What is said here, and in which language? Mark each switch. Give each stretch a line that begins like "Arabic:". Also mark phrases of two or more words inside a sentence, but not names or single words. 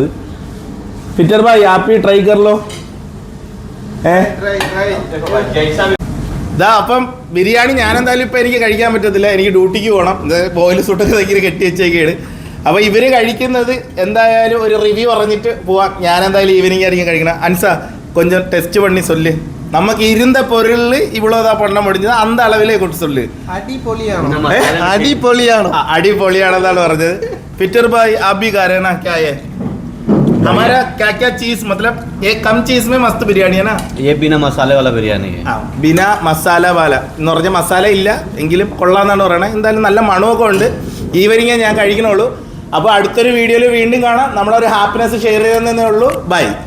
Hindi: फिटर भाई आप भी ट्राई कर लो.
Malayalam: ഇതാ അപ്പം ബിരിയാണി ഞാൻ എന്തായാലും ഇപ്പം എനിക്ക് കഴിക്കാൻ പറ്റത്തില്ല. എനിക്ക് ഡ്യൂട്ടിക്ക് പോകണം. ബോയിൽ സൂട്ടൊക്കെ തയ്ക്കി കെട്ടി വെച്ചേക്കാണ്. അപ്പോൾ ഇവർ കഴിക്കുന്നത് എന്തായാലും ഒരു റിവ്യൂ പറഞ്ഞിട്ട് പോവാം. ഞാൻ എന്തായാലും ഈവനിങ് ആയിരിക്കും കഴിക്കണം.
Tamil: അൻസ கொஞ்சம் டெஸ்ட் பண்ணி சொல்லு. நமக்கு இருந்த பொருள் இவ்வளவுதான் பண்ண முடிஞ்சது. அந்த அளவிலே கொடுத்து சொல்லு.
Malayalam: അടിപൊളിയാണെന്നാണ് പറഞ്ഞത്.
Hindi: फिटर भाई आप भी खा रहे ना क्या है? हमारा क्या क्या चीज मतलब ये कम चीज में मस्त बिरयानी है ना ये बिना मसाले वाला बिरयानी है. बिना मसाला वाला
Malayalam: എന്ന് പറഞ്ഞ മസാല ഇല്ല എങ്കിലും കൊള്ളാന്നാണ് പറയണത്. എന്തായാലും നല്ല മണമൊക്കെ ഉണ്ട്. ഈവനിങ്ങേ ഞാൻ കഴിക്കണുള്ളൂ. അപ്പോൾ അടുത്തൊരു വീഡിയോയിൽ വീണ്ടും കാണാം. നമ്മളൊരു
English: happiness share
Malayalam: ചെയ്യുന്നതേ ഉള്ളൂ. ബൈ.